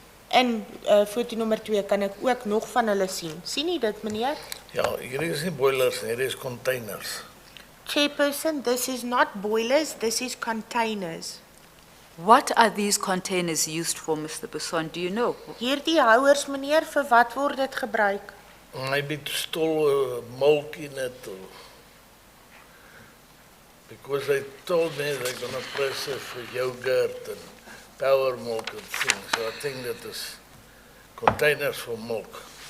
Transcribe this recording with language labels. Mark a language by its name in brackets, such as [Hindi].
[Afrikaans] In foto nommer 2 kan ek ook nog van hulle sien. Sien u dit, meneer? Ja, hierdie is nie boilers nie, hierdie is containers. [English] Chairperson, this is not boilers, this is containers. What are these containers used for, Mr. Basson? Do you know? [Afrikaans] Hierdie houers, meneer, vir wat word dit gebruik? [English] Maybe to store milk in it, or because they told me they're going to press it for yogurt and power milk and things. So I think that is containers for milk.